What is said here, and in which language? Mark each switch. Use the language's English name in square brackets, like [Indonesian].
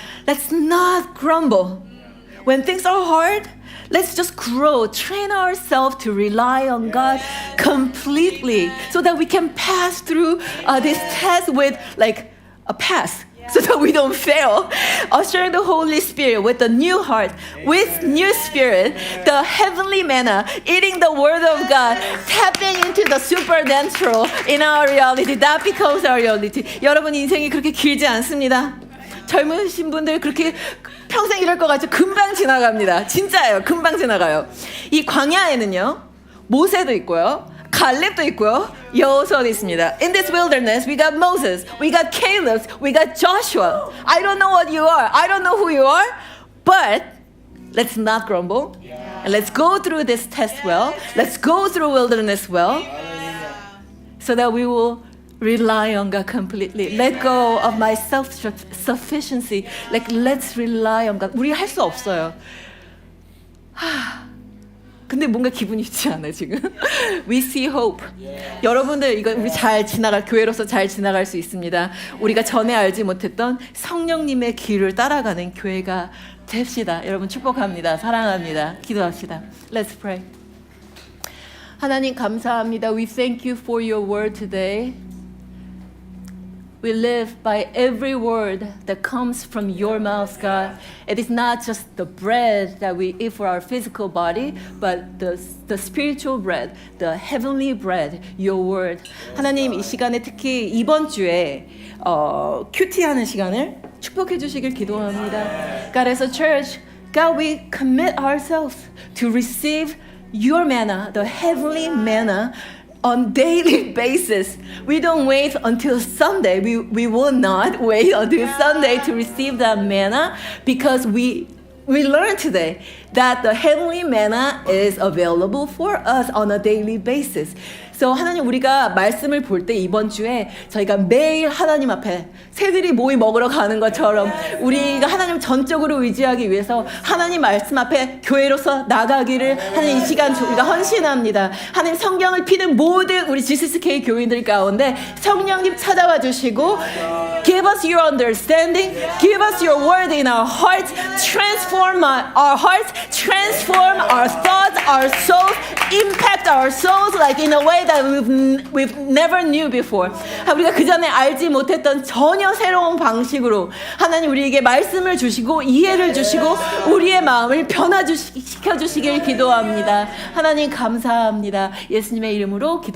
[English] Let's not grumble. When things are hard, let's just grow, train ourselves to rely on God completely so that we can pass through this test with like a pass. So that we don't fail. Usher the Holy Spirit with a new heart, with new spirit, the heavenly manna, eating the Word of God, tapping into the supernatural in our reality. That becomes our reality. [Korean] 여러분 인생이 그렇게 길지 않습니다. 젊으신 분들 그렇게 평생 이럴 것 같죠? 금방 지나갑니다. 진짜예요. 금방 지나가요. 이 광야에는요. 모세도 있고요. 갈렙도 있고요. 여호수아도 있습니다. [English] In this wilderness, we got Moses, we got Caleb, we got Joshua. I don't know what you are. I don't know who you are. But let's not grumble. And let's go through this test well. Let's go through wilderness well. So that we will rely on God completely. Let go of my self-sufficiency. Like, let's rely on God. [Korean] 우리 할 수 없어요. 근데 뭔가 기분이 좋지 않아요 지금? [English] We see hope. [Korean] 여러분들 이거 우리 교회로서 잘 지나갈 수 있습니다. 우리가 전에 알지 못했던 성령님의 길을 따라가는 교회가 됩시다. 여러분 축복합니다. 사랑합니다. 기도합시다. [English] Let's pray. [Korean] 하나님 감사합니다. [English] We thank you for your word today. We live by every word that comes from your mouth, God. It is not just the bread that we eat for our physical body, but the spiritual bread, the heavenly bread, your word. [Korean] 하나님 이 시간에 특히 이번 주에 큐티하는 시간을 축복해 주시길 기도합니다. [English] God, as a church, God, we commit ourselves to receive your manna, the heavenly manna, on daily basis. We don't wait until Sunday. We will not wait until Sunday to receive that manna because we learned today that the heavenly manna is available for us on a daily basis. [Korean] So 하나님 우리가 말씀을 볼 때 이번 주에 저희가 매일 하나님 앞에 새들이 모이 먹으러 가는 것처럼 우리가 하나님 전적으로 의지하기 위해서 하나님 말씀 앞에 교회로서 나가기를 하나님 이 시간 우리가 헌신합니다. 하나님 성경을 피는 모든 우리 GCK 교인들 가운데 성령님 찾아와 주시고 [English] Give us your understanding. Give us your word in our hearts. Transform our hearts. Transform our thoughts, our souls. Impact our souls like in a way that we've never knew before. [Korean] 우리가 그 전에 알지 못했던 전혀 새로운 방식으로 하나님 우리에게 말씀을 주시고 이해를 주시고 우리의 마음을 변화시켜 주시길 기도합니다. 하나님 감사합니다. 예수님의 이름으로 기도.